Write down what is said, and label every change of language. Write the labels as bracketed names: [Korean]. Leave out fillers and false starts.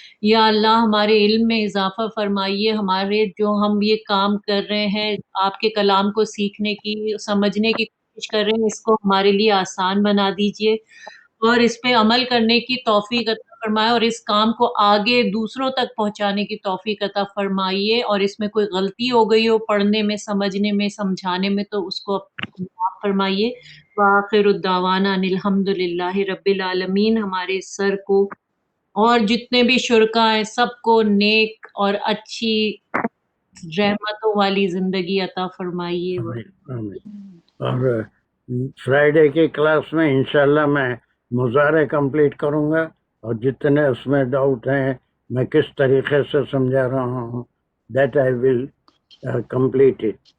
[Urdu] یا اللہ ہمارے علم میں اضافہ فرمائیے، ہمارے جو ہم یہ کام کر رہے ہیں آپ کے کلام کو سیکھنے کی، سمجھنے کی کوشش کر رہے ہیں، اس کو ہمارے لیے آسان بنا دیجئے اور اس پہ عمل کرنے کی توفیق عطا فرمائے اور اس کام کو آگے دوسروں تک پہنچانے کی توفیق عطا فرمائیے. اور اس میں کوئی غلطی ہو گئی ہو پڑھنے میں، سمجھنے میں، سمجھانے میں، تو اس کو معاف فرمائیے. [Arabic] وآخر الدعوانا ان الحمد للہ رب العالمین. [Urdu] ہمارے سر کو اور جتنے بھی شرکا ہیں سب کو نیک اور اچھی رحمتوں والی زندگی عطا فرمائیے. اور فرائیڈے کی کلاس میں انشاءاللہ میں مظاہرے کمپلیٹ کروں گا، اور جتنے اس میں ڈاؤٹ ہیں میں کس طریقے سے سمجھا رہا ہوں، [English] That I will complete it.